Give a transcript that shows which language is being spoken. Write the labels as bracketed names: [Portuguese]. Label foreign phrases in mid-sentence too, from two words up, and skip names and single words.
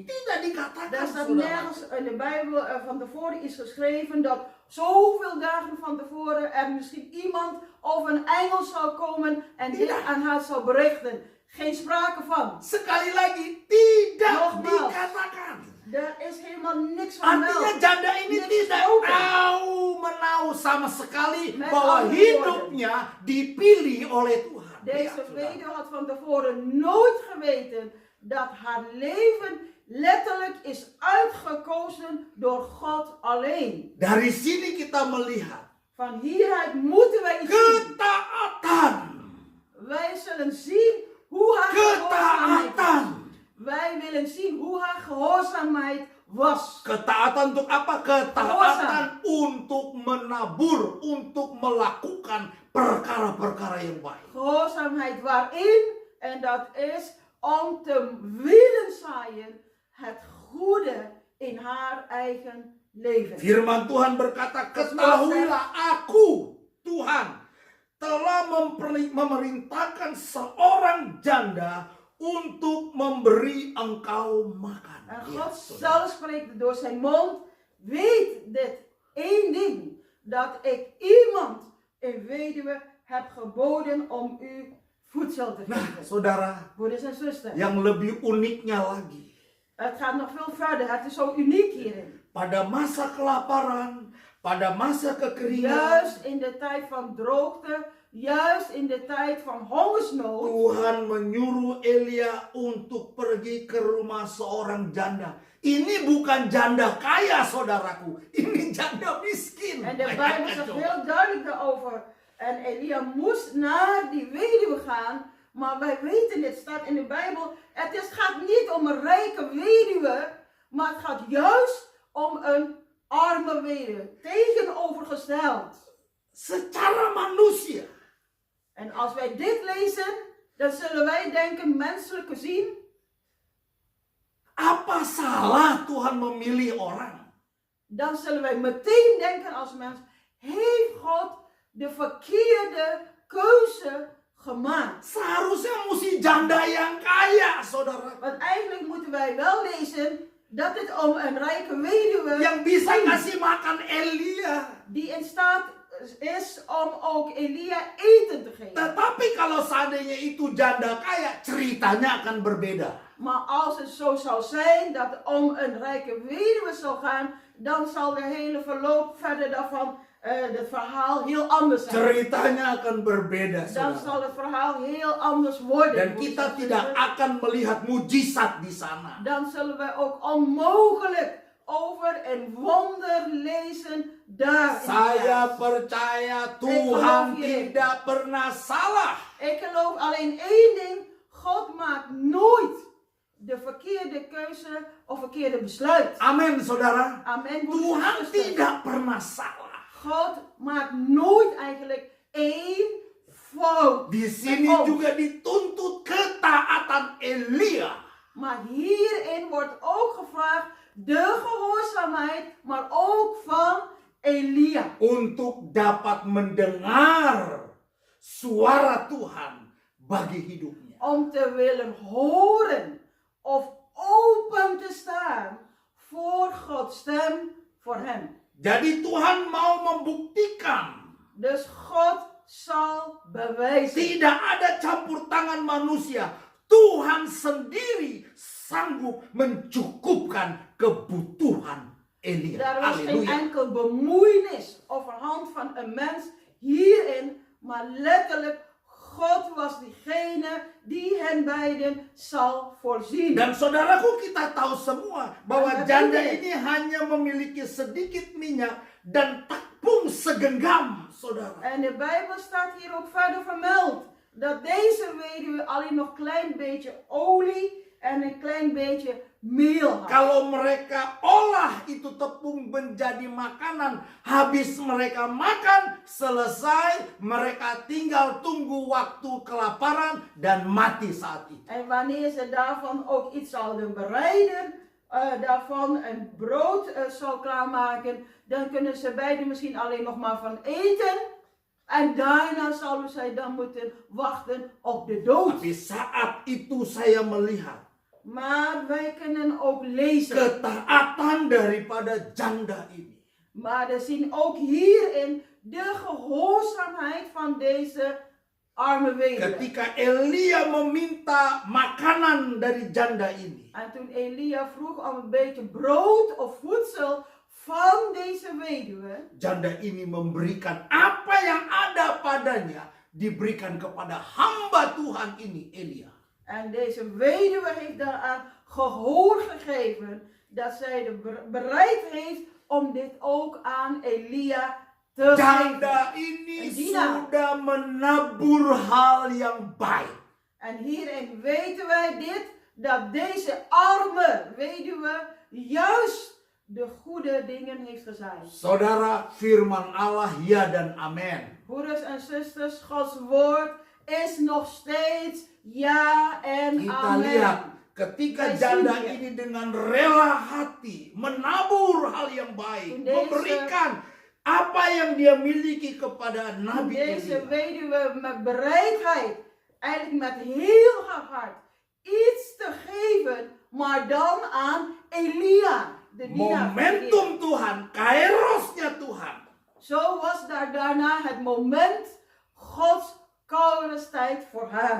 [Indonesian] Tidak dikatakan, [Dutch] Daar staat [Indonesian] saudara. [Dutch] nergens in de Bijbel van tevoren is geschreven dat zoveel dagen van tevoren er misschien iemand of een engel zou komen en dit aan haar zou berichten. Geen sprake van. [Indonesian] Sekali lagi, tidak [Dutch] Nogmaals. [Indonesian] dikatakan. [Dutch] Er is helemaal niks van [Indonesian] Artinya [Dutch] melk. [Indonesian] janda ini [Dutch] Niks [Indonesian] tidak [Dutch] gesproken. [Indonesian] menahu sama sekali [Dutch] Met [Indonesian] bahwa [Dutch] andere [Indonesian] hidupnya dipilih oleh Tuhan. [Dutch] Deze [Indonesian] Lihat, saudara. [Dutch] weduwe had van tevoren nooit geweten dat haar leven letterlijk is uitgekozen door God alleen. [Indonesian] Dari sini kita melihat [Dutch] Van hieruit moeten wij zien. [Indonesian] ketaatan. [Dutch] Wij zullen zien hoe haar gehoorzaamheid was. [Indonesian] Ketaatan. [Dutch] Wij willen zien hoe haar gehoorzaamheid was. [Indonesian] Ketaatan untuk apa? Ketaatan [Dutch] Gehoorzaam. [Indonesian] untuk menabur, untuk melakukan perkara-perkara yang baik. [Dutch] Gehoorzaamheid waarin, en dat is om te willen zaaien het goede in haar eigen leven. [Indonesian] Firman Tuhan berkata, ketahuilah aku, Tuhan, telah memerintahkan seorang janda untuk memberi engkau makan. [Dutch] En [Indonesian] Lihat, [Dutch] God [Indonesian] saudara. [Dutch] zelf spreekt door zijn mond, weet dit één ding, dat ik iemand, een weduwe, heb geboden om u voedsel te [Indonesian] Nah, [Dutch] geven. [Indonesian] saudara, [Dutch] Broeders en zusters, [Indonesian] yang lebih uniknya lagi, [Dutch] het gaat nog veel verder, het is zo uniek hierin. [Indonesian] pada masa kelaparan, pada masa kekeringan, [Dutch] Juist in de tijd van droogte, juist in de tijd van hongersnood, [Indonesian] Tuhan menyuruh Elia untuk pergi ke rumah seorang janda Ini bukan janda kaya, saudaraku. Ini janda miskin. [Dutch] En de Bijbel [Indonesian] Bayangkan [Dutch] zegt [Indonesian] coba. [Dutch] heel duidelijk daarover. En Elia moest naar die weduwe gaan. Maar wij weten, dit staat in de Bijbel. Het gaat niet om een rijke weduwe. Maar het gaat juist om een arme weduwe. Tegenovergesteld. [Indonesian] Secara manusia. [Dutch] En als wij dit lezen, dan zullen wij denken, menselijk gezien, [Indonesian] Apa salah Tuhan memilih orang? [Dutch] dan zullen wij meteen denken als mens, heeft God de verkeerde keuze gemaakt? [Indonesian] Seharusnya mesti janda yang kaya, saudara. [Dutch] Want eigenlijk moeten wij wel lezen dat het om een rijke weduwe [Indonesian] Yang bisa kasih makan Elia. [Dutch] die in staat is om ook Elia eten te geven. [Indonesian] Tetapi kalau seandainya itu janda kaya, ceritanya akan berbeda. [Dutch] Maar als het zo zou zijn dat het om een rijke weduwe zou gaan, dan zal de hele verloop verder daarvan, het verhaal heel anders zijn. [Indonesian] Ceritanya akan berbeda, [Dutch] Dan [Indonesian] saudara. [Dutch] zal het verhaal heel anders worden. [Indonesian] Dan kita tidak akan melihat mujizat di sana. [Dutch] Dan zullen wij ook onmogelijk over een wonder lezen daar. in die [Indonesian] Saya [Dutch] plaats. [Indonesian] percaya Tuhan [Dutch] geloof hierin. [Indonesian] tidak pernah salah. [Dutch] Ik geloof alleen één ding. God maakt nooit de verkeerde keuze of verkeerde besluit. [Indonesian] Amin, saudara. [Dutch] Amen. broeders en [Indonesian] Tuhan [Dutch] zusters. [Indonesian] tidak pernah salah. [Dutch] God maakt nooit eigenlijk één fout. [Indonesian] Di sini [Dutch] met ons. [Indonesian] juga dituntut ketaatan Elia. [Dutch] Maar hierin wordt ook gevraagd de gehoorzaamheid, maar ook van Elia. [Indonesian] Untuk dapat mendengar suara Tuhan bagi hidupnya. [Dutch] Om te willen horen of open te staan voor Gods stem voor hem. [Indonesian] Jadi Tuhan mau membuktikan [Dutch] Dus God zal bewijzen. [Indonesian] tidak ada campur tangan manusia. Tuhan sendiri sanggup mencukupkan kebutuhan Elia. [Dutch] Daar was geen Halleluja. enkel bemoeienis overhand van een mens hierin, maar letterlijk God was diegene die hen beiden zal voorzien. [Indonesian] Dan saudaraku, kita tahu semua bahwa Dan janda betul. ini hanya memiliki sedikit minyak dan tepung segenggam, saudara. [Dutch] En de Bijbel staat hier ook verder vermeld dat deze weduwe alleen nog een klein beetje olie en een klein beetje meel had. [Indonesian] Kalau mereka olah itu tepung menjadi makanan, habis mereka makan, selesai, mereka tinggal tunggu waktu kelaparan dan mati saat itu. [Dutch] En wanneer ze daarvan ook iets zouden bereiden, daarvan een brood zou klaarmaken, dan kunnen ze beiden misschien alleen nog maar van eten. En daarna zouden zij dan moeten wachten op de dood. [Indonesian] Tapi saat itu saya melihat [Dutch] Maar wij kunnen ook lezen. [Indonesian] ketaatan daripada janda ini. [Dutch] Maar we zien ook hierin de gehoorzaamheid van deze arme weduwe. [Indonesian] Ketika Elia meminta makanan dari janda ini, [Dutch] En toen Elia vroeg om een beetje brood of voedsel van deze weduwe, [Indonesian] janda ini memberikan apa yang ada padanya, diberikan kepada hamba Tuhan ini, Elia. [Dutch] en deze weduwe heeft daaraan gehoor gegeven dat zij bereid heeft om dit ook aan Elia te [Indonesian] Janda [Dutch] geven. [Indonesian] ini [Dutch] En Dina. [Indonesian] sudah menabur hal yang baik. [Dutch] En hierin weten wij dit, dat deze arme weduwe juist de goede dingen heeft gezaaid. [Indonesian] Saudara, firman Allah ya dan amin. [Dutch] Broeders en zusters, Gods woord is nog steeds ja en [Indonesian] Kita lihat [Dutch] amen. [Indonesian] ketika [Dutch] Wij [Indonesian] janda [Dutch] zien [Indonesian] ini dengan rela hati menabur hal yang baik, [Dutch] Deze- [Indonesian] memberikan apa yang dia miliki kepada Nabi [Dutch] Deze [Indonesian] Elia. [Dutch] weduwe met bereidheid, eigenlijk met heel haar hart, iets te geven, maar dan aan Elia, de dienaar van Elia. [Indonesian] Momentum Tuhan, kairosnya Tuhan. [Dutch] Zo was daar daarna het moment Gods korenstijd voor haar.